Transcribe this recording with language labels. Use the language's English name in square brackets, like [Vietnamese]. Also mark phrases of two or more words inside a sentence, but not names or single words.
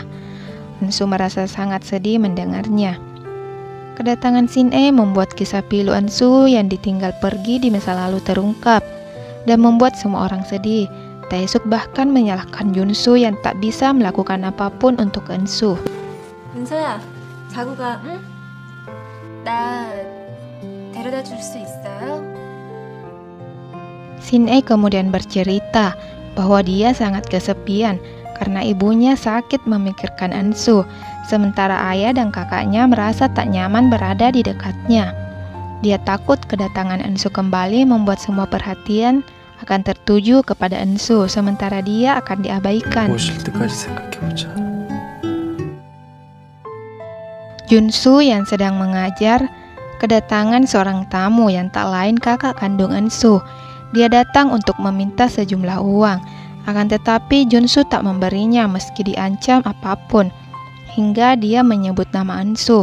[Indonesian] Ensu merasa sangat sedih mendengarnya. Kedatangan Shin-ae membuat kisah pilu Ensu yang ditinggal pergi di masa lalu terungkap dan membuat semua orang sedih. Taesuk bahkan menyalahkan Junsu yang tak bisa melakukan apapun untuk Ensu. [Korean] 은서야, 자고 가, 응? 나 데려다 줄 수 있어요? [Indonesian] Shin-ae kemudian bercerita bahwa dia sangat kesepian karena ibunya sakit memikirkan Ensu, sementara ayah dan kakaknya merasa tak nyaman berada di dekatnya. Dia takut kedatangan Ensu kembali membuat semua perhatian akan tertuju kepada Ensu, sementara dia akan diabaikan. [Korean] 오실 때까지 생각해보자. [Indonesian] Junsu yang sedang mengajar kedatangan seorang tamu yang tak lain kakak kandung Ensu. Dia datang untuk meminta sejumlah uang, akan tetapi Junsu tak memberinya meski diancam apapun, hingga dia menyebut nama Ensu.